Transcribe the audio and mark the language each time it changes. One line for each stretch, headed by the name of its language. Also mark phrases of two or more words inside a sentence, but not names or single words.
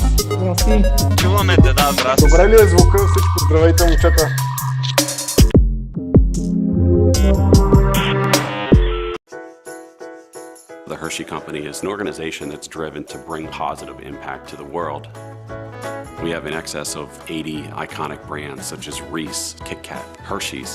Bulgarian: Чуваме те, да, здрасти. Добре ли е звука? Всичко здравейте, момчета.
English: The Hershey Company is an organization that's driven to bring positive impact to the world. We have in excess of 80 iconic brands such as Reese, Kit Kat, Hershey's.